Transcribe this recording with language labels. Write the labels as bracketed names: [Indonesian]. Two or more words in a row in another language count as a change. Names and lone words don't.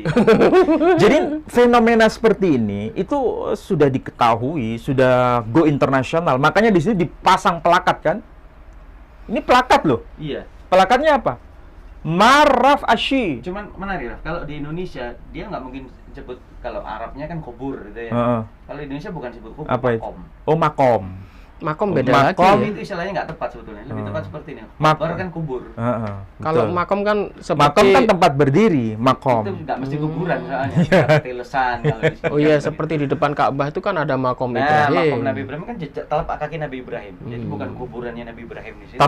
[Indonesian] Jadi fenomena seperti ini itu sudah diketahui, sudah go internasional. Makanya di sini dipasang plakat kan? Ini plakat loh. Iya. Plakatnya apa? Maraf Ashi. Cuman menarik Raf, kalau di Indonesia dia nggak mungkin sebut, kalau Arabnya kan kubur gitu ya. Heeh. Kalau di Indonesia bukan sebut kubur, Apa itu? makom. Oh, makom. Makom beda Makom. lagi. Tapi itu istilahnya nggak tepat sebetulnya. Lebih tepat seperti ini. Makom. Kubur kan kubur. Heeh, Kalau betul. makom kan seperti Makom kan tempat berdiri, makom. Itu nggak mesti kuburan soalnya. Seperti lesan kalau di sini. Oh iya, seperti di depan Ka'bah itu kan ada makom Nah, Ibrahim. makom Nabi Ibrahim kan jejak telapak kaki Nabi Ibrahim. Jadi bukan kuburannya Nabi Ibrahim di sini.